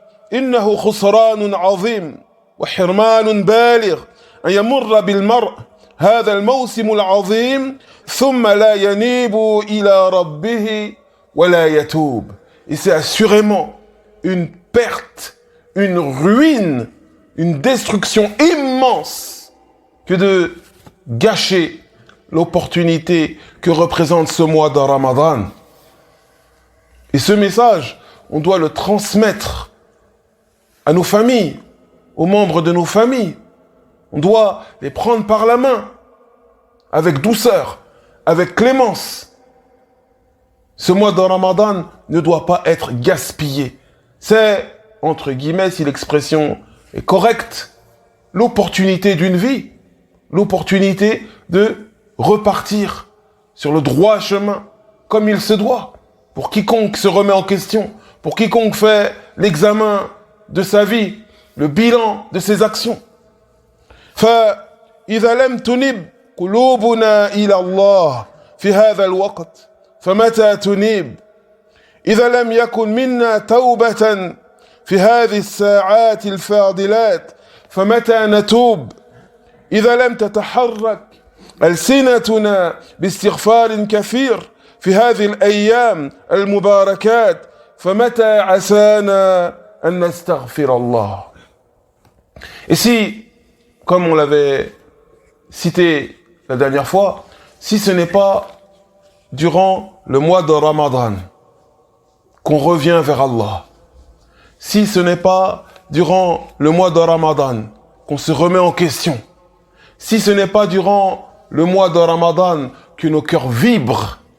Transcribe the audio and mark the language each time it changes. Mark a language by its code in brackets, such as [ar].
[ar] فإنه خسران عظيم وحرمان بالغ أن يمر بالمرء هذا الموسم العظيم ثم لا ينيب إلى ربه ولا يتوب. [fr] Et c'est assurément une perte, une ruine, une destruction immense que de gâcher l'opportunité que représente ce mois de Ramadan. Et ce message, on doit le transmettre à nos familles, aux membres de nos familles. On doit les prendre par la main, avec douceur, avec clémence. Ce mois de Ramadan ne doit pas être gaspillé. C'est, entre guillemets, si l'expression est correcte, l'opportunité d'une vie, l'opportunité de repartir sur le droit chemin, comme il se doit, pour quiconque se remet en question, pour quiconque fait l'examen de sa vie, le bilan de ses actions. [ar] فإذا لم تنب قلوبنا إلى الله في هذا الوقت فمتى تنيب؟ إذا لم يكن منا توبة في هذه الساعات الفاضلات فمتى نتوب؟ إذا لم تتحرك ألسنتنا باستغفار كثير في هذه الأيام المباركات فمتى عسانا أن نستغفر الله. [fr] Et si, comme on l'avait cité la dernière fois, si ce n'est pas durant le mois de Ramadan qu'on revient vers Allah, si ce n'est pas durant le mois de Ramadan qu'on se remet en question, si ce n'est pas durant le mois de Ramadan que nos cœurs vibrent